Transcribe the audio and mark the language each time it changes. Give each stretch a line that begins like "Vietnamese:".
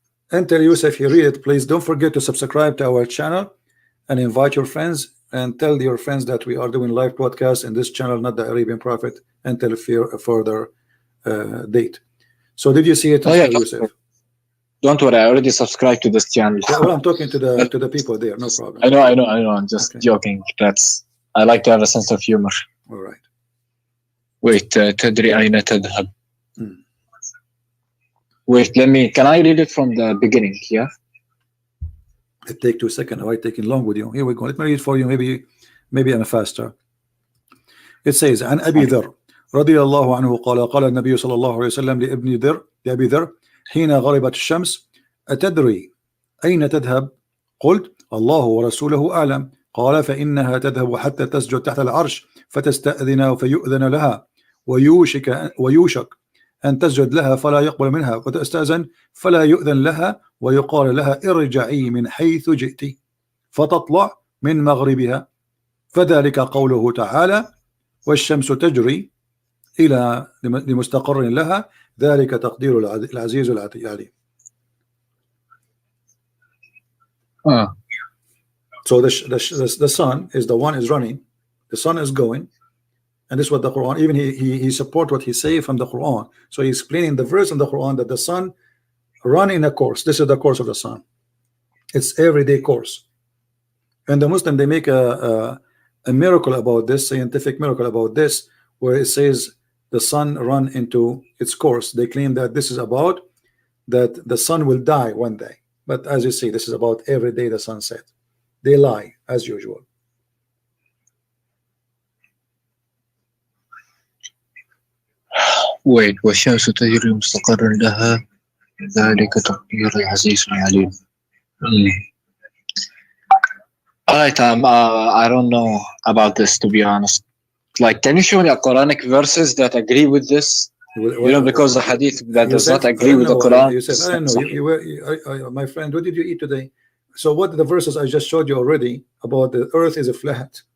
English: Until Yusuf, you read it, please don't forget to subscribe to our channel and invite your friends and tell your friends that we are doing live broadcasts in this channel, not the Arabian Prophet, until a further date. So did you see it, Yusuf? Don't worry, I already subscribed to this channel. Yeah, well, I'm talking to the people there, no problem. I know. I'm just joking. I like to have a sense of humor. All right. Wait,
Arabic: تدري أين تذهب?
English: Wait, can I read it from the beginning? Yeah. It take 2 seconds. Why taking long with you? Here we go. Let me read it for you. Maybe I'm faster. It says,
Arabic: عن أبي ذر رضي الله عنه قال النبي صلى الله عليه وسلم لأبي ذر حين غربت الشمس أتدري أين تذهب؟ قلت الله ورسوله أعلم. قال فإنها تذهب حتى تسجد تحت العرش فتستأذن فيؤذن لها ويوشك أن تسجد لها فلا يقبل منها وتستأذن فلا يؤذن لها ويقال لها ارجعي من حيث جئت فتطلع من مغربها فذلك قوله تعالى والشمس تجري إلى لمستقر لها ذلك تقدير العزيز العليم.
English: So the sun is the one is running, the sun is going, and this is what the Quran, even he support what he say from the Quran. So he's explaining the verse in the Quran that the sun run in a course. This is the course of the sun. It's everyday course. And the Muslim, they make a miracle about this, scientific miracle about this, where it says the sun run into its course. They claim that this is about that the sun will die one day. But as you see, this is about every day the sun set. They lie as usual. Wait,
Arabic: والشمس تجري مستقر لها ذلك تقدير العزيز العليم.
English: Alright, I don't know about this, to be honest. Like, can you show me a Quranic verses that agree with this? You know, because the hadith that does not agree with the Quran. You said, I don't know. My friend, what did you eat today? So what the verses I just showed you already about the earth is a flat.